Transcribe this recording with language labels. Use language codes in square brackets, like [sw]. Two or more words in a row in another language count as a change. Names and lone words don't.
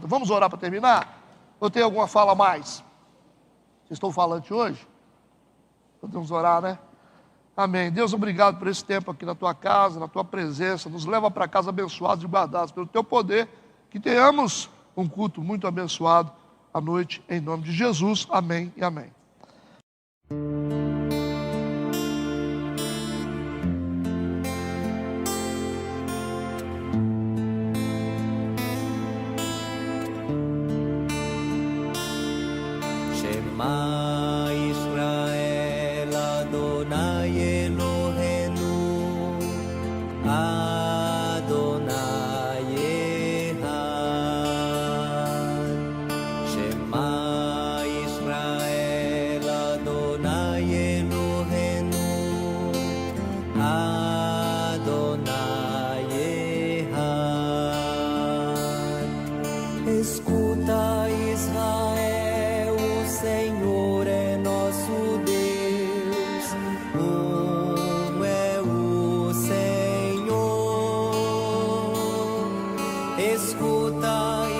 [pt] Vamos orar para terminar? Ou tem alguma fala a mais? Vocês estão falando hoje? Podemos orar, né? Amém. Deus, obrigado por esse tempo aqui na tua casa, na tua presença. Nos leva para casa abençoados e guardados pelo teu poder. Que tenhamos um culto muito abençoado à noite, em nome de Jesus. Amém e amém. [he] שמע ישראל אדוני אלוהינו אדוני אחד. שמע ישראל אדוני אלוהינו אדוני אחד. [pt] Escuta, Israel, o Senhor é nosso Deus, é o Senhor. Escuta,